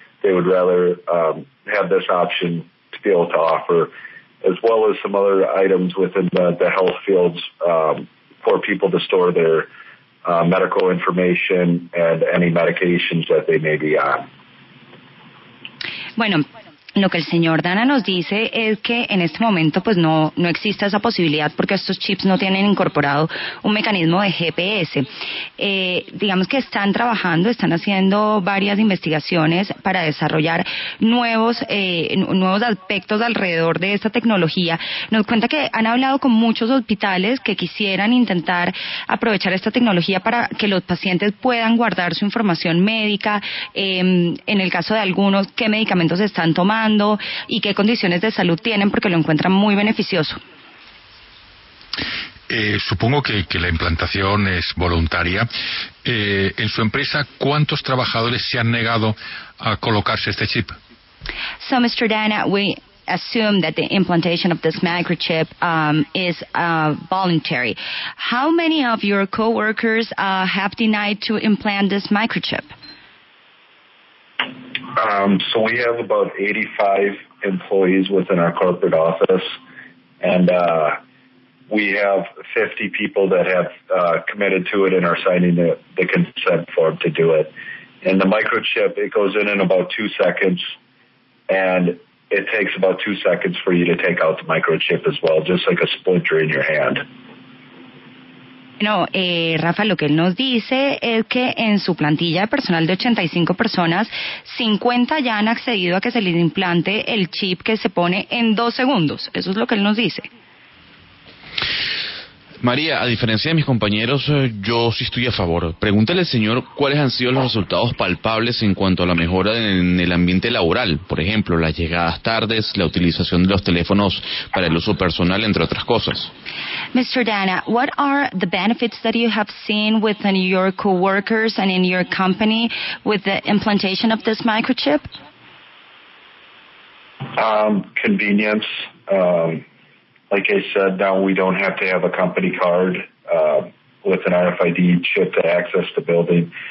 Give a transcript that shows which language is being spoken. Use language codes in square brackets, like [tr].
[en] They would rather have this option to be able to offer, as well as some other items within the health fields for people to store their medical information and any medications that they may be on. [es] Bueno, lo que el señor Dana nos dice es que en este momento pues no existe esa posibilidad porque estos chips no tienen incorporado un mecanismo de GPS. Digamos que están trabajando, están haciendo varias investigaciones para desarrollar nuevos aspectos alrededor de esta tecnología. Nos cuenta que han hablado con muchos hospitales que quisieran intentar aprovechar esta tecnología para que los pacientes puedan guardar su información médica, en el caso de algunos, qué medicamentos están tomando, usando y qué condiciones de salud tienen, porque lo encuentran muy beneficioso. Supongo que la implantación es voluntaria. En su empresa, ¿cuántos trabajadores se han negado a colocarse este chip? [en] So, Mr. Dana, we assume that the implantation of this microchip is voluntary. How many of your coworkers have denied to implant this microchip? So we have about 85 employees within our corporate office, and we have 50 people that have committed to it and are signing the consent form to do it. And the microchip, it goes in about 2 seconds, and it takes about 2 seconds for you to take out the microchip as well, just like a splinter in your hand. [es] No, Rafa, lo que él nos dice es que en su plantilla de personal de 85 personas, 50 ya han accedido a que se les implante el chip que se pone en 2 segundos. Eso es lo que él nos dice. María, a diferencia de mis compañeros, yo sí estoy a favor. Pregúntale al señor cuáles han sido los resultados palpables en cuanto a la mejora en el ambiente laboral. Por ejemplo, las llegadas tardes, la utilización de los teléfonos para el uso personal, entre otras cosas. [en] Mr. Dana, what are the benefits that you have seen within your coworkers and in your company with the implantation of this microchip? Convenience. Like I said, now we don't have to have a company card with an RFID chip to access the building.